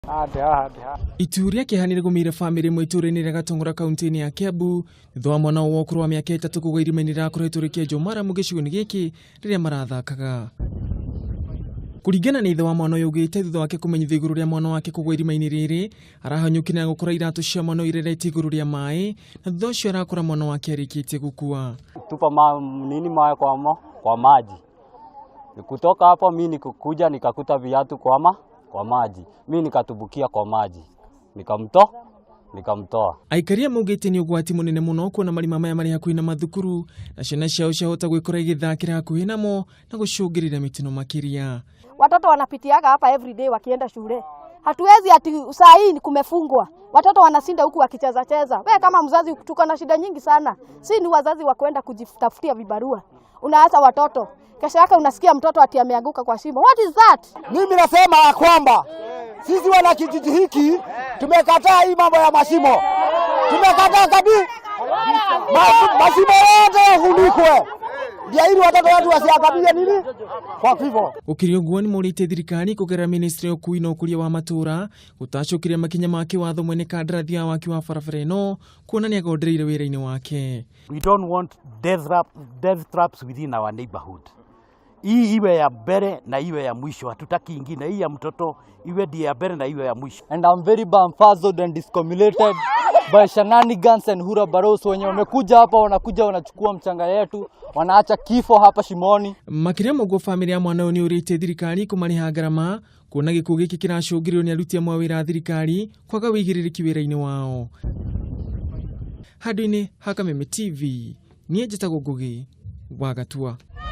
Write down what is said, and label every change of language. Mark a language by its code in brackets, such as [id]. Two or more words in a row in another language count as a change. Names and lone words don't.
[ki] Ituura kieha nirigumiire family imwe ituura-ini ria Gatong'ora kaunti-ini ya Kiambu thutha wa mwana wa ukuru wa miaka 3 kugua irima-ini rirakoretwo rikienjwo maramu gicigo-ini giki riria marathakaga. Kuringana na ithe wa mwana yugite thutha wake kumenyithia iguru ria mwana wake kugua irima-ini riri arahanyukire gukora iratu cia mwana irerete iguru ria mai na thutha ucio arakora mwana wake arikitie gukua. [sw] Tupa mai kwa maji. Kutoka hapo mimi nikukuja nikakuta viatu kwa maji. Mimi nikatubukia kwa maji. Nikamtoa. [ki] Aikaria maugite ni ugwati munene muno kuona marima maya mari hakuhi na mathukuru na ciana ciao ciahota gwikora igithakira hakuhi namo na gucungirira mitino makiria. [sw] Watoto wanapitiaga hapa everyday wakienda shule. Hatuwezi ati saa hii kumefungwa. Watoto wanasinda huku wakicheza cheza. Wewe kama mzazi tuko na shida nyingi sana. Si ni wazazi wa kwenda kujitafutia vibarua. Unaacha watoto. Kesho yake unasikia mtoto ati ameanguka kwa shimo. [en] What is that? [sw] Mimi nasema ya kwamba sisi wana kijiji hiki tumekataa hii mambo ya mashimo. Tumekataa kabisa. Mashimo yote yafunikwe. Ndio ili watoto wetu wasiangamie nini? Kwa hivyo. [ki] Ukirionguani murite thirikari kugera ministry ya ukui na ukuria wa matura gutacokiria makinya make watho mwene kandarathi ya waki wa barabara ino kuonania agondereire wira-ini wake. [en] We don't want death traps within our neighborhood. [sw] Hii iwe ya mbere na iwe ya mwisho, hatutaki ingine. Hii ya mtoto iwe ndiye ya mbere na iwe ya mwisho. [en] And I'm very bamfazed and discombobulated by shenanigans and hurabaros [sw] wenye wamekuja hapa wanakuja wanachukua mchanga yetu wanaacha kifo hapa shimoni. [ki] Makiria mogo family ya mwana uyu ni urite thirikari kumariha ngarama kuona gikuo giki kiracungirio ni aruti amwe a wira thirikari kwaga wigiririki wira-ini wao. Handũ-inĩ ha Kameme TV, niĩ njĩtagwo Ngugi wa Gatua.